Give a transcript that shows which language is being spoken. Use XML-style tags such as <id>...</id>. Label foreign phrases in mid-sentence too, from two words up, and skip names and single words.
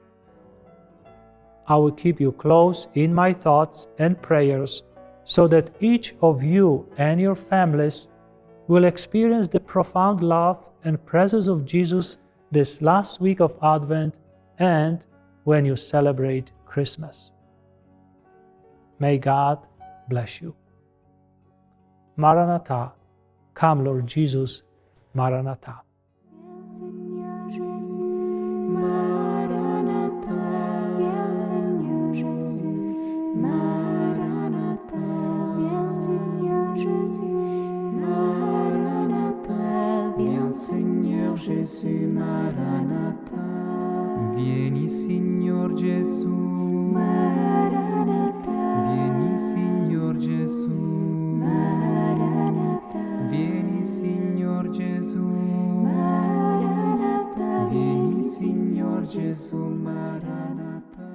<en>I will keep you close in my thoughts and prayers so that each of you and your families will experience the profound love and presence of Jesus this last week of Advent and when you celebrate Christmas. May God bless you. Maranatha, come Lord Jesus, Maranatha.</en> <fr>Seigneur Jésus, Maranatha, viens Seigneur Jésus, Maranatha, viens Seigneur Jésus, Maranatha, viens Seigneur Jésus, Maranatha.</fr> <it>Vieni Signor Gesù, Maranatha, vieni Signor Gesù, Maranatha, vieni Signor Gesù, Maranatha, vieni Signor Gesù, Maranatha.</it>